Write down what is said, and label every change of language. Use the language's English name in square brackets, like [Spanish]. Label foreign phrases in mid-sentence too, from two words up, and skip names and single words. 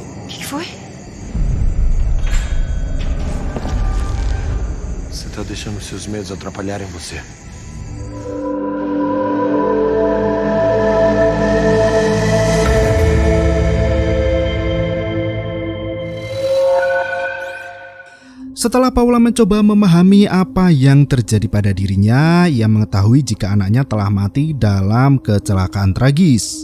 [Portuguese] Che foi? Você tá deixando seus medos atrapalharem você. [Indonesian] Setelah Paula mencoba memahami apa yang terjadi pada dirinya, ia mengetahui jika anaknya telah mati dalam kecelakaan tragis.